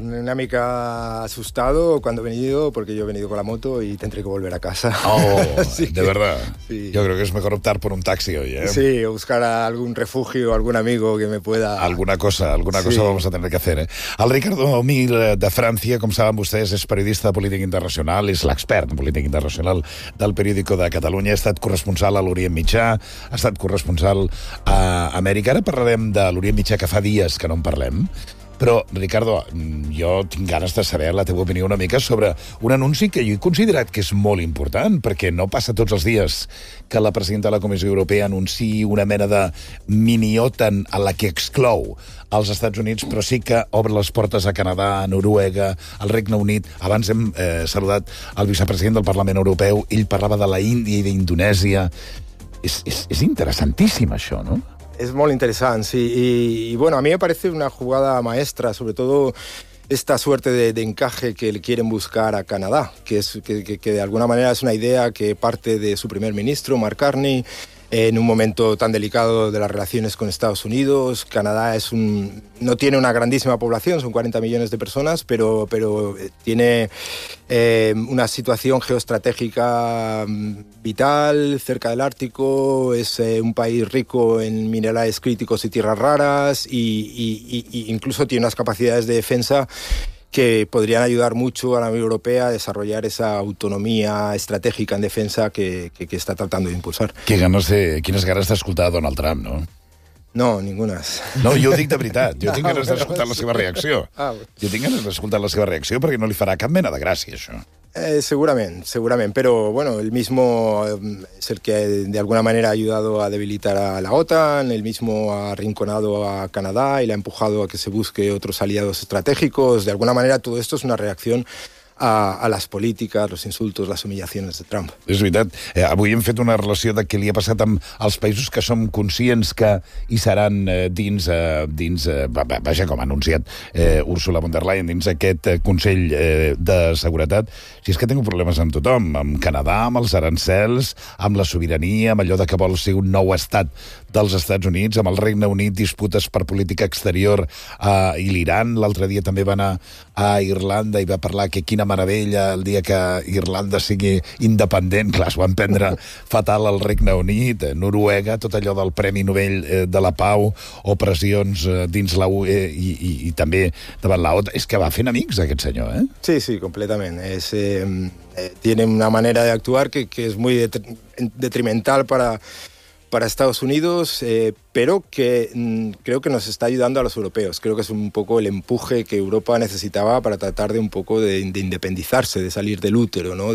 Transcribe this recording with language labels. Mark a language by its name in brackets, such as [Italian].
[Catalan] Una mica [Spanish] asustado cuando he venido, porque yo he venido con la moto y tendré que volver a casa. Oh, sí. De verdad. Sí. Yo creo que es mejor optar por un taxi hoy, ¿eh? Sí, buscar algún refugio, algún amigo que me pueda... Alguna cosa vamos a tener que hacer, eh? [Catalan] El Ricardo Mir de Francia, com saben vostès, és periodista de política internacional, és l'expert en política internacional del periòdico de Catalunya, ha estat corresponsal a l'Orient Mitjà, ha estat corresponsal a Amèrica. Ara parlarem de l'Orient Mitjà, que fa dies que no en parlem. Però, Ricardo, jo tinc ganes de saber la teva opinió una mica sobre un anunci que jo he considerat que és molt important, perquè no passa tots els dies que la presidenta de la Comissió Europea anunciï una mena de mini-OTAN a la que exclou els Estats Units, però sí que obre les portes a Canadà, a Noruega, al Regne Unit. Abans hem saludat el vicepresident del Parlament Europeu, ell parlava de la Índia i d'Indonèsia. És interessantíssim, això, no? [Spanish] Es muy interesante, sí. Y bueno, a mí me parece una jugada maestra, sobre todo esta suerte de encaje que le quieren buscar a Canadá, que de alguna manera es una idea que parte de su primer ministro, Mark Carney, en un momento tan delicado de las relaciones con Estados Unidos. Canadá no tiene una grandísima población, son 40 millones de personas, pero tiene una situación geoestratégica vital, cerca del Ártico, es un país rico en minerales críticos y tierras raras, e incluso tiene unas capacidades de defensa que podrían ayudar mucho a la Unión Europea a desarrollar esa autonomía estratégica en defensa que está tratando de impulsar. [Catalan] Quines ganes d'escoltar a Donald Trump, no? [Spanish] No, ninguna. [Catalan] No, jo ho dic de veritat. Jo tinc ganes d'escoltar la seva reacció. Jo tinc ganes d'escoltar la seva reacció perquè no li farà cap mena de gràcia, això. [Spanish] Segurament, pero bueno, el mismo es el que de alguna manera ha ayudado a debilitar a la OTAN, el mismo ha arrinconado a Canadá y le ha empujado a que se busque otros aliados estratégicos. De alguna manera todo esto es una reacción a las políticas, los insultos, las humillaciones de Trump. [Catalan] És veritat, avui hem fet una relació de què li ha passat amb els països que som conscients que hi seran dins, com ha anunciat Ursula von der Leyen, dins aquest Consell de Seguretat. Si és que tinc problemes amb tothom, amb Canadà, amb els arancels, amb la sobirania, amb allò de que vol ser un nou estat dels Estats Units, amb el Regne Unit, disputes per política exterior i l'Iran. L'altre dia també va anar a Irlanda i va parlar que quina meravella el dia que Irlanda sigui independent. Clar, es van prendre fatal al Regne Unit, Noruega, tot allò del Premi Nobel de la Pau, o pressions dins la UE i també davant la OTAN. És que va fent amics, aquest senyor, eh? Sí, completament. [Spanish] Tiene una manera de actuar que es muy detrimental para Estados Unidos, pero que creo que nos está ayudando a los europeos. Creo que es un poco el empuje que Europa necesitaba para tratar de un poco de independizarse, de salir del útero, ¿no?